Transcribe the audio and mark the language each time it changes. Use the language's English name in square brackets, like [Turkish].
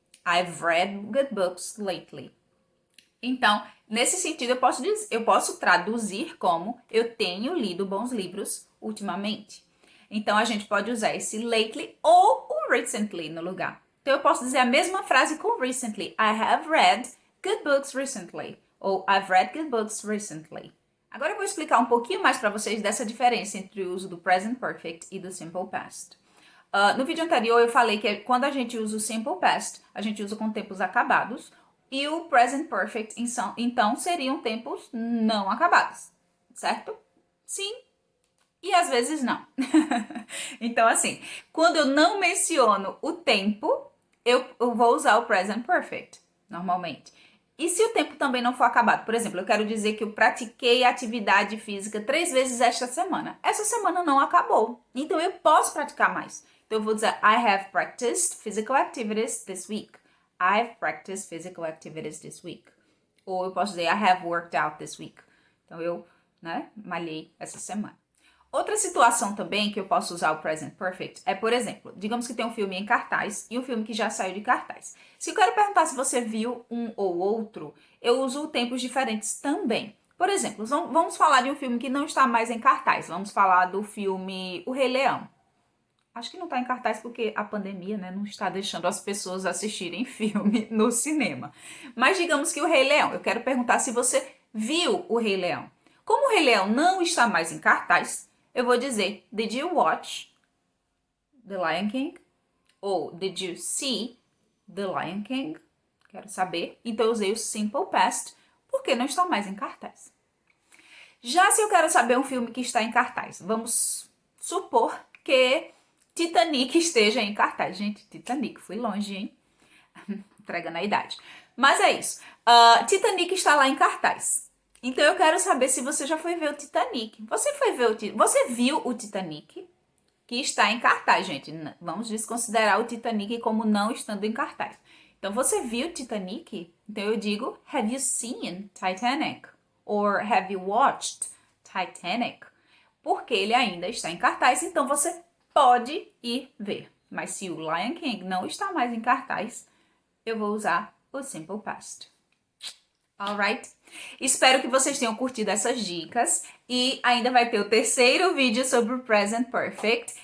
[English] I've read good books lately. [Portuguese] Então, nesse sentido, eu posso traduzir como eu tenho lido bons livros ultimamente. Então, a gente pode usar esse lately ou o recently no lugar. Então, eu posso dizer a mesma frase com recently. [English] I have read good books recently. [Portuguese] Ou [English] I've read good books recently. [Portuguese] Agora eu vou explicar um pouquinho mais para vocês dessa diferença entre o uso do present perfect e do simple past. No vídeo anterior eu falei que quando a gente usa o simple past, a gente usa com tempos acabados. E o present perfect, então, seriam tempos não acabados, certo? Sim. E às vezes não. Então, assim, quando eu não menciono o tempo, eu vou usar o present perfect, normalmente. E se o tempo também não for acabado? Por exemplo, eu quero dizer que eu pratiquei atividade física 3 vezes esta semana. Essa semana não acabou. Então eu posso praticar mais. Então eu vou dizer [English] I have practiced physical activities this week. I have practiced physical activities this week. [Portuguese] Ou eu posso dizer [English] I have worked out this week. [Portuguese] Então eu, malhei essa semana. Outra situação também que eu posso usar o present perfect é, por exemplo, digamos que tem um filme em cartaz e um filme que já saiu de cartaz. Se eu quero perguntar se você viu um ou outro, eu uso tempos diferentes também. Por exemplo, vamos falar de um filme que não está mais em cartaz. Vamos falar do filme O Rei Leão. Acho que não está em cartaz porque a pandemia, não está deixando as pessoas assistirem filme no cinema. Mas digamos que O Rei Leão. Eu quero perguntar se você viu O Rei Leão. Como O Rei Leão não está mais em cartaz, eu vou dizer, [English] did you watch The Lion King? [Portuguese] Ou [English] did you see The Lion King? [Portuguese] Quero saber. Então eu usei o simple past porque não está mais em cartaz. Já se eu quero saber um filme que está em cartaz, vamos supor que Titanic esteja em cartaz. Gente, Titanic, fui longe, hein? Entregando a idade. Mas é isso. Titanic está lá em cartaz. Então eu quero saber se você já foi ver o Titanic. Você viu o Titanic? Que está em cartaz, gente. Vamos desconsiderar o Titanic como não estando em cartaz. Então você viu o Titanic? Então eu digo [English] have you seen Titanic? Or have you watched Titanic? [Portuguese] Porque ele ainda está em cartaz, então você pode ir ver. Mas se o Lion King não está mais em cartaz, eu vou usar o simple past. Alright? Espero que vocês tenham curtido essas dicas e ainda vai ter o terceiro vídeo sobre o Present Perfect.